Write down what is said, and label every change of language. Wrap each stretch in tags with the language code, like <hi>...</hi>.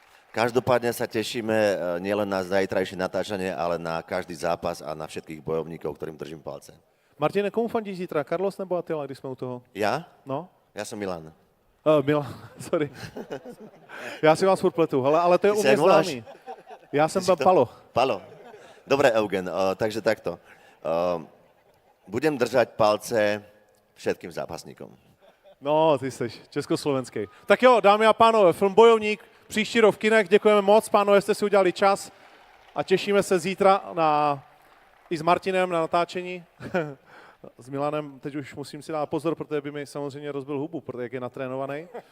<sk>Každopádne sa tešíme nielen na zajtrajšie natáčanie, ale na každý zápas a na všetkých bojovníkov, ktorým držím palce.</sk> <cs>Martine, komu fandíš zítra? Carlos nebo Attila, když jsme u toho?</cs> <sk>Ja?</sk> <cs>No?</cs> <sk>Ja som Milan.</sk> <cs>Milan, sorry. Já si vás furt pletu, ale to je u mě známý. Já jsem byl Palo.</cs> <sk>Palo. Dobre, Eugen, takže takto. Budem držať palce všetkým zápasníkom.</sk> <cs>No, ty jsi československý. Tak jo, dámy a pánové, film Bojovník, příští rok v kinech, děkujeme moc, pánové, jste si udělali čas a těšíme se zítra i s Martinem na natáčení. s Milanem teď už musím si dát pozor, protože by mi samozřejmě rozbil hubu, protože jak je natrénovaný.</cs>